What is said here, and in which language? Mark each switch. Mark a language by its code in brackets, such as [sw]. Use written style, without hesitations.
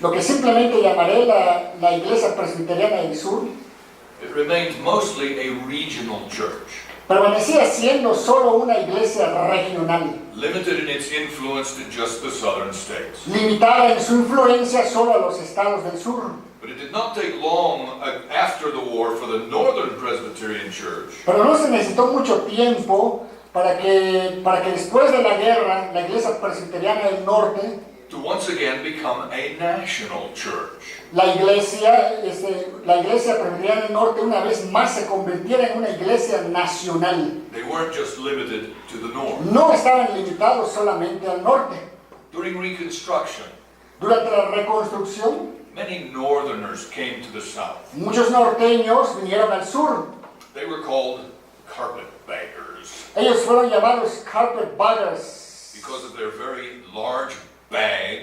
[es] lo que simplemente llamaré la Iglesia Presbiteriana del Sur, [en] it remained mostly a regional church, [es] permanecía siendo solo una iglesia regional, [en] limited in its influence to just the southern states. [es] limitada en su influencia solo a los estados del sur. [en] But it did not take long after the war for the Northern Presbyterian Church [es] Pero no se necesitó mucho tiempo para que después de la guerra, la Iglesia Presbiteriana del Norte, [en] to once again become a national church. [es] la Iglesia Presbiteriana del Norte una vez más se convirtiera en una iglesia nacional. [en] They weren't just limited to the north. [es] No estaban limitados solamente al norte. [en] During Reconstruction, [es] Durante la reconstrucción, [en] many northerners came to the south. [es] muchos norteños vinieron al sur. [en] They were called carpetbaggers [es] Ellos fueron llamados carpetbaggers [en] because of their very large bags